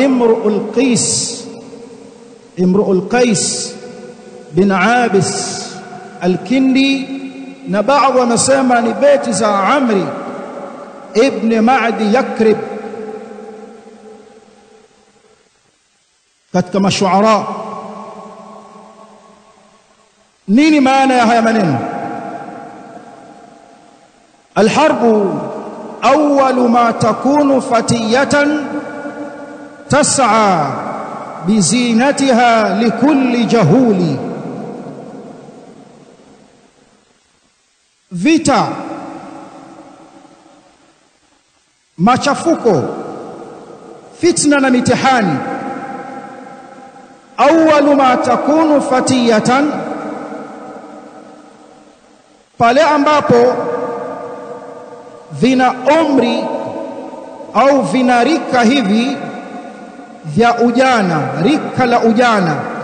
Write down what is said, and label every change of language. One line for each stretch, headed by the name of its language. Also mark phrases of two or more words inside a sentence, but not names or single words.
Swahili: Imru'ul Qais bin Abis al-Kindi na baadhi wanasema ni beti za Amri ibn Ma'di Yakrib katika mashuara. Nini maana ya haya maneno?
Arabic: الحرب أول ما تكون فتية تسعى بزينتها لكل جهول.
Swahili: Vita, machafuko, fitna na mitihani,
Arabic: أول ما تكون فتية,
Swahili: pale ambapo vina umri au vinarika hivi vya ujana, rika la ujana.